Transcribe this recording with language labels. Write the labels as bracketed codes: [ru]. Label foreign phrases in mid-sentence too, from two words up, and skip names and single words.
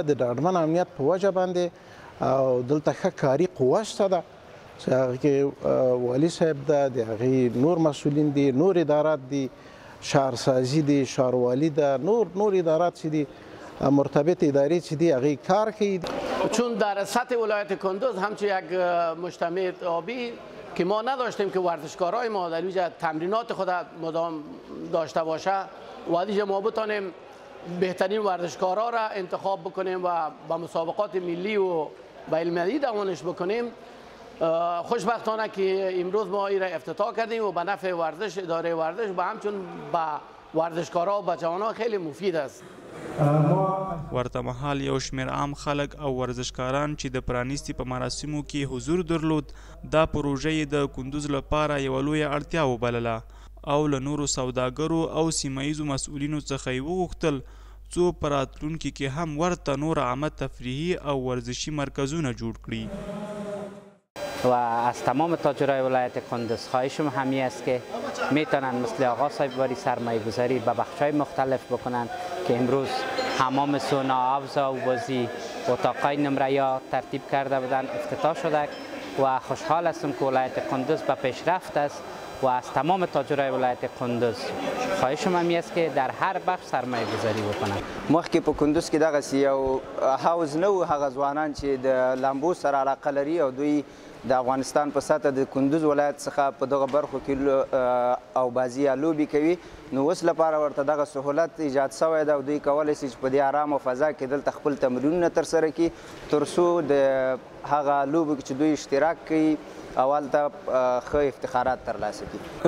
[ps] د ډاډمن امنیت په وجه باندې او دلته ښه کاري قوه شته ده چې هغه کې والي صاحب ده، د هغې نور مسؤلین دي، نور ادارات دي، شهرسازي دي، ښاروالي ده، نور ادارات چې دي، مرتبط اداری چې دي هغه کار کوي. [fa] چون در سطح ولایت کندوز همچون یک مجتمع آبی که ما نداشتیم که ورزشکارای ما در اینجا تمرینات خود مدام داشته باشه و اینجا ما بتانیم بهترین ورزشکارا را انتخاب بکنیم و با مسابقات ملی و بین المللی دوانش بکنیم. خوشبختانه که امروز ما این را افتتاح کردیم و به نفع ورزش، اداره ورزش و همچون به ورزشکارا و به جوانان خیلی مفید است. [ps] ورته مهال یو شمېر عام خلک او ورزشکاران چې د پرانیستي په مراسمو کې حضور درلود دا پروژه یې د کندوز لپاره یوه لویه اړتیا وبلله او له نورو سوداګرو او سیمه ییزو مسؤلینو څخه یې وغوښتل څو په راتلونکي کې هم ورته نور عامه تفریحي او ورزشي مرکزونه جوړ کړي. [fa] و از تمام تاجرای ولایت کندوز خواهشم همی است که میتونن مثل آقا صاحب باری سرمایه گذاری به بخش‌های مختلف بکنن که امروز حمام سونا، حوض آببازی، اتاقای نمره ترتیب کرده بودن افتتاح شده و خوشحال هستم که ولایت کندوز به پیشرفت است و از تمام تاجرای ولایت کندوز خواهشم همی است که در هر بخش سرمایه گذاری بکنن. [ps] مخکې په کندوز کې دغسې یو حوض نه و، هغه ځوانان چې د لامبو سره علاقه لري او دوی د افغانستان په سطح د کندوز ولایت څخه په دغه برخو کې او بازي یا لوبې کوي، نو اوس لپاره ورته دغه سهولت ایجاد شوی ده او دوی کولی شي چې په دې ارامه فضا کې دلته خپل تمرینونه ترسره کړي تر څو د هغه لوبو کې چې دوی اشتراک کوي او هلته ښه افتخارات ترلاسه کړي.